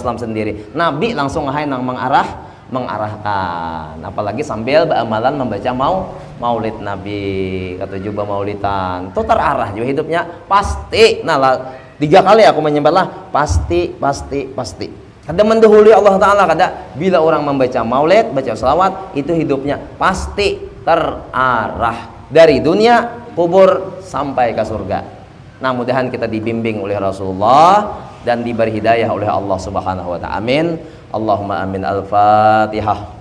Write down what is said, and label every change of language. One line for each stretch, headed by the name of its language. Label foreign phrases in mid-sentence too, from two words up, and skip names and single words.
Indonesian: Nabi langsung nang mengarah mengarahkan, apalagi sambil beramalan membaca maulid Nabi, kata juga maulidan itu terarah juga hidupnya pasti. Nah 3 kali aku menyebutlah pasti. Kada mendahului Allah Ta'ala, kada bila orang membaca maulid, baca salawat itu hidupnya pasti terarah dari dunia kubur sampai ke surga. Nah mudahan kita dibimbing oleh Rasulullah dan diberi hidayah oleh Allah
Arabic: Subhanahu wa ta'ala.
Indonesian: Amin.
Arabic: Allahumma amin. Al-Fatihah.